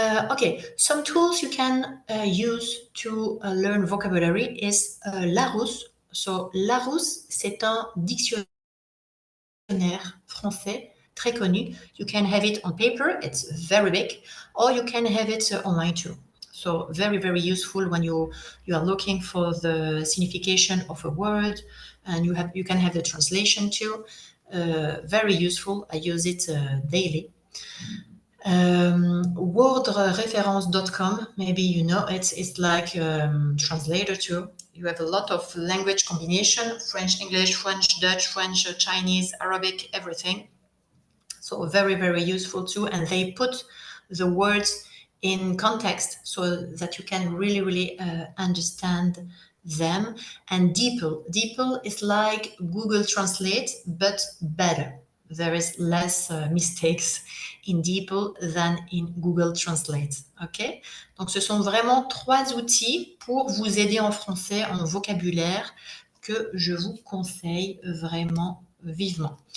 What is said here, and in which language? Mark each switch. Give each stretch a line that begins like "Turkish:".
English: Okay, some tools you can use to learn vocabulary is Larousse.
French: So Larousse, c'est un dictionnaire français très connu.
English: You can have it on paper, it's very big, or you can have it online too. So very, very useful when you are looking for the signification of a word, and you can have the translation too. Very useful. I use it daily. Wordreference.com, maybe you know it's like translator too. You have a lot of language combination, French, English, French, Dutch, French, Chinese, Arabic, everything. So very, very useful too. And they put the words in context so that you can really, really understand them. And DeepL is like Google Translate, but better. There is less mistakes in DeepL than in Google Translate. OK?
French: Donc, ce sont vraiment 3 outils pour vous aider en français, en vocabulaire, que je vous conseille vraiment vivement.